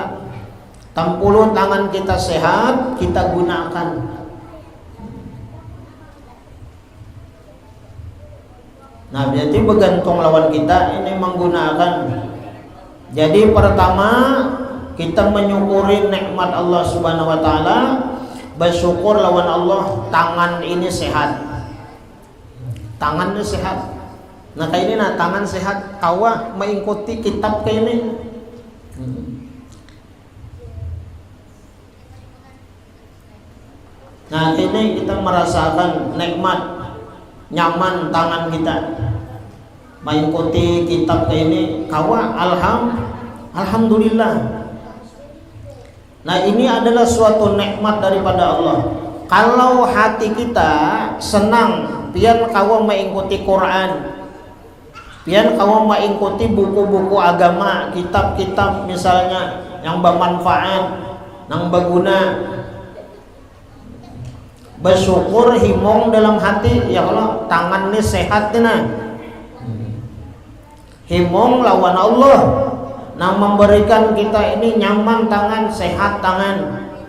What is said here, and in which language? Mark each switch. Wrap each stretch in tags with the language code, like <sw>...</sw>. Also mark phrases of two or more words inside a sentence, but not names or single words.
<id>Tampulu tangan kita sehat, kita gunakan. Nah, berarti bergantung lawan kita ini menggunakan. Jadi pertama kita menyukuri nikmat Allah</id> <ar>Subhanahu wa Ta'ala,</ar> <id>bersyukur lawan Allah tangan ini sehat. Tangannya sehat. Nah, kayak ini nah tangan sehat, kawa mengikuti kitab kayak ini. Nah, ini kita merasakan nikmat, nyaman tangan kita mengikuti kitab ini, kawa alhamdulillah. Nah, ini adalah suatu nikmat daripada Allah. Kalau hati kita senang,</id> <bjn>pian kawa</bjn> <id>mengikuti Quran,</id> <bjn>pian kawa</bjn> <id>mengikuti buku-buku agama, kitab-kitab misalnya yang bermanfaat, yang berguna. bersyukur himong dalam hati, ya Allah tangan ini sehat nih. Himong lawan Allah nah memberikan kita ini nyaman tangan, sehat tangan.</id>